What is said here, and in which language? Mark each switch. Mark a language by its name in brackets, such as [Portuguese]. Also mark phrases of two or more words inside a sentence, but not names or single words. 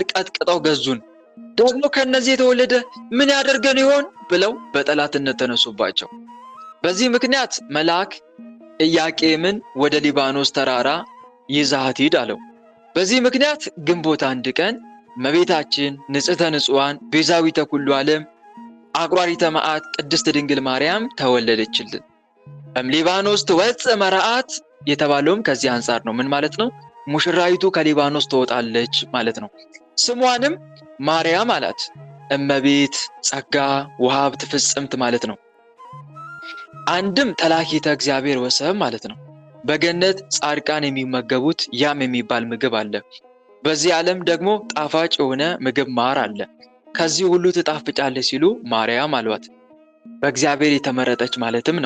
[Amharic] ቀጥቅጠው ገዙን፣ ደግሞ ከእነዚህ የተወለደ ምን ያደርገን ይሆን ብለው በጠላትነት ተነሱባቸው። በዚህ ምክንያት መልአክ ኢያቄምን ወደ ሊባኖስ ተራራ ይዘሃት ሂድ አለው። በዚህ ምክንያት ግንቦት 1 ቀን እመቤታችን [Geez] ንጽሕተ ንጹሐን ቤዛዊተ ኩሉ ዓለም አቁራሪተ መዓት [Amharic] ቅድስት ድንግል ማርያም ተወለደችልን። [Geez] ሊባኖስ ትወፅእ መርዓት [Amharic] የተባለውም ከዚህ አንጻር ነው። ምን ማለት ነው? ሙሽራይቱ ከሊባኖስ ትወጣለች ማለት ነው። ስሟንም ማርያም አላት። እመቤት፣ [Geez] ጸጋ ወሀብት ፍጽምት [Amharic] ማለት ነው። አንድም [Geez] ተላኪተ እግዚአብሔር ወሰብ [Amharic] ማለት ነው። በገነት ጻድቃን የሚመገቡት ያም የሚባል ምግብ አለ። በዚህ ዓለም ደግሞ ጣፋጭ የሆነ ምግብ ማር አለ። ከዚህ ሁሉ ትጣፍጫለች ሲሉ ማርያም አሏት። በእግዚአብሔር የተመረጠች ማለትም ነው።